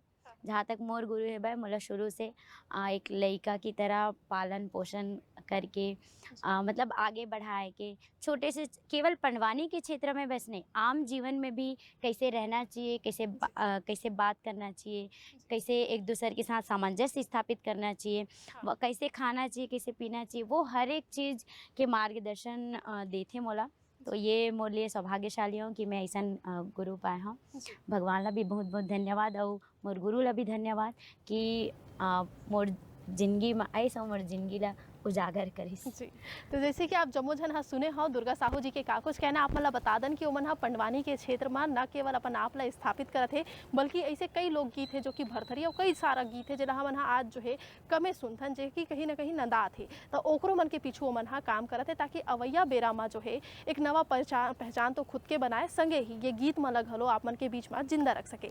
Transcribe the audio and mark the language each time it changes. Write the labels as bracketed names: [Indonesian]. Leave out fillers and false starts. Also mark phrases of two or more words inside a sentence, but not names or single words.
[Chhattisgarhi] जहाँ तक मोर गुरु है भाई, मोला शुरू से एक लड़का की तरह पालन पोषण करके मतलब आगे बढ़ाए के, छोटे से केवल पंडवानी के क्षेत्र में बस नहीं, आम जीवन में भी कैसे रहना चाहिए, कैसे बात करना चाहिए, कैसे एक दूसरे के साथ सामंजस्य स्थापित करना चाहिए, कैसे खाना चाहिए, कैसे पीना चाहिए, वो हर एक चीज़ के मार्गदर्शन देते मोला। तो ये मोर लिए सौभाग्यशाली हूँ कि मैं ऐसा गुरु पाए हूँ। भगवान ला भी बहुत बहुत धन्यवाद, और मोर गुरु ला भी धन्यवाद कि मोर जिंदगी में ऐसा मोर जिंदगी ला उजागर करिस। जी, तो जैसे कि आप जम्मो झन सुने हो दुर्गा साहू जी के का कुछ कहना, आप मला बता दन कि ओमन ह पंडवानी के क्षेत्र में न केवल अपन आप ला स्थापित करत है, बल्कि ऐसे कई लोग गीत है जो कि भरथरी और कई सारा गीत है जेला हमन ह आज जो है कमे सुनथन, जे कि कहीं ना कहीं नंदात है, तो ओकरो मन के पीछू ओमन ह काम करत है ताकि अवैया बेरा में जो है एक नवा पहचान तो खुद के बनाए, संगे ही ये गीत मन घलो आप मन के बीच में जिंदा रख सके।